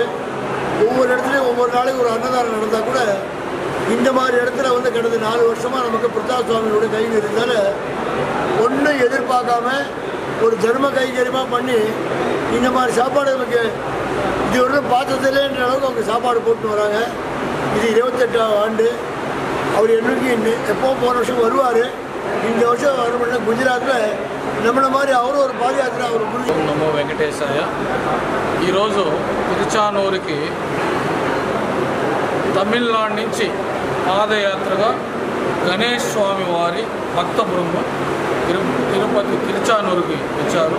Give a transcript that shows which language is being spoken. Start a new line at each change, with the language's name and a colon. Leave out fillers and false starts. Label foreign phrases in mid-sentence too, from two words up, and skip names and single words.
Tamil: ஒவ்வொரு இடத்துலையும் ஒவ்வொரு நாளைக்கு ஒரு அன்னதானம் நடந்தால் கூட இந்த மாதிரி இடத்துல வந்து கடந்த 4 வருஷமாக நமக்கு பிரதாப் சுவாமியோட கையில் இருந்தால ஒன்றும் எதிர்பார்க்காம ஒரு தர்ம கைகரியமாக பண்ணி இந்த மாதிரி சாப்பாடு நமக்கு இது ஒன்றும் பார்த்ததில்லைன்ற அளவுக்கு அவங்க சாப்பாடு போட்டு வராங்க. இது 28வது ஆண்டு. அவர் என்னைக்கு எப்போவும் போன வருஷம் வருவார். இந்த வருஷம் வரணும்னா గుజరాత్లో நம்மள மாதிரி அவரும் ஒரு పాదయాత్ర அவர்
Telugu: నమో వెంకటేశాయ. ఈరోజు తిరుచానూరుకి తమిళనాడు నుంచి పాదయాత్రగా గణేష్ స్వామి వారి భక్త బృందం తిరుపతి తిరుచానూరుకి వచ్చారు.